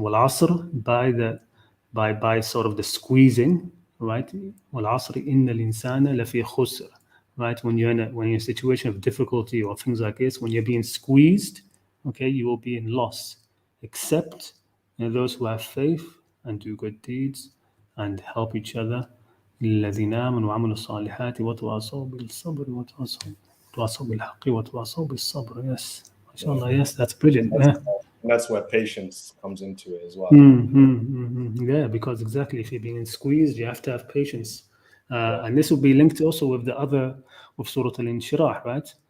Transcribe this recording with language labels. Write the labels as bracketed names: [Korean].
[English] Wal-asr, by sort of the squeezing, right? [Arabic] Wal-asr innal insana lafi khusr, [English] right? When you're in a situation of difficulty or things like this, when you're being squeezed, okay, you will be in loss, except those who have faith and do good deeds and help each other. [Arabic] الذين آمنوا وعملوا الصالحات وتواصوا بالصبر وتواصوا بالحق وتواصوا بالصبر. [English] Yes, mashallah, yes, that's brilliant. That's where patience comes into it as well. Yeah, because exactly, if you're being squeezed, you have to have patience. And this will be linked also with the other, with Surah Al-Inshirah, right?